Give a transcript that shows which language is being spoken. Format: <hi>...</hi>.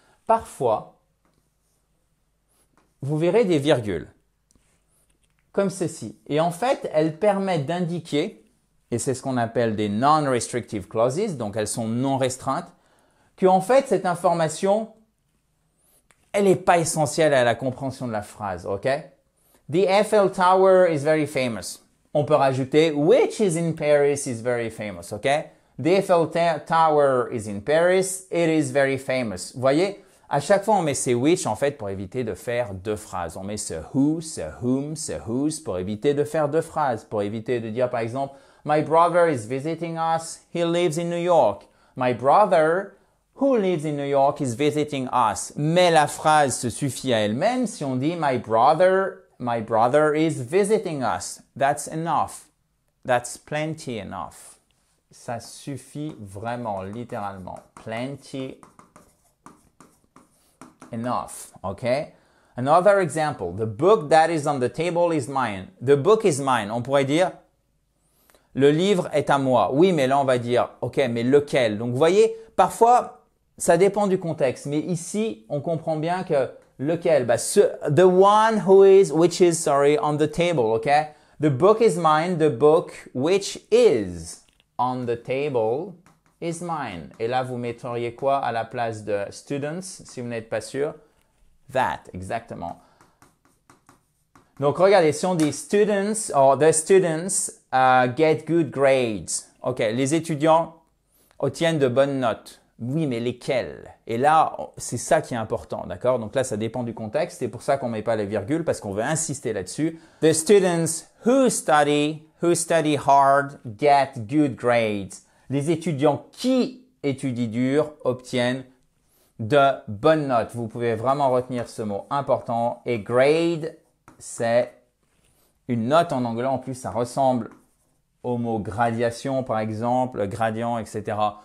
<fr>Parfois, vous verrez des virgules comme ceci. Et en fait, elles permettent d'indiquer, et c'est ce qu'on appelle des non-restrictive clauses, donc elles sont non restreintes, qu'en fait, cette information, elle n'est pas essentielle à la compréhension de la phrase, ok?</fr> <en>The Eiffel Tower is very famous.</en> <fr>On peut rajouter</fr> <en>which is in Paris is very famous, ok? The Eiffel Tower is in Paris, it is very famous.</en> <fr>Vous voyez? À chaque fois, on met ces which en fait pour éviter de faire deux phrases. On met ce who, ce whom, ce whose pour éviter de faire deux phrases. Pour éviter de dire par exemple,</fr> <en>my brother is visiting us, he lives in New York. My brother who lives in New York is visiting us.</en> <fr>Mais la phrase se suffit à elle-même si on dit</fr> <en>my brother is visiting us. That's enough. That's plenty enough.</en> <fr>Ça suffit vraiment, littéralement.</fr> <en>Plenty enough, okay? Another example, the book that is on the table is mine. The book is mine.</en> <fr>On pourrait dire, le livre est à moi. Oui, mais là, on va dire, ok, mais lequel? Donc, vous voyez, parfois, ça dépend du contexte. Mais ici, on comprend bien que lequel?</fr> <en>The one which is, on the table, okay? The book is mine. The book which is on the table is mine.</en> <fr>Et là, vous mettriez quoi à la place de students, si vous n'êtes pas sûr?</fr> <en>That,</en> <fr>exactement. Donc, regardez, si on dit</fr> <en>students, or the students get good grades.</en> <fr>OK, les étudiants obtiennent de bonnes notes. Oui, mais lesquels? Et là, c'est ça qui est important, d'accord? Donc là, ça dépend du contexte. C'est pour ça qu'on ne met pas les virgules, parce qu'on veut insister là-dessus. The students who study hard get good grades. Les étudiants qui étudient dur obtiennent de bonnes notes. Vous pouvez vraiment retenir ce mot important. Et grade, c'est une note en anglais. En plus, ça ressemble au mot gradation, par exemple, gradient, etc.</fr>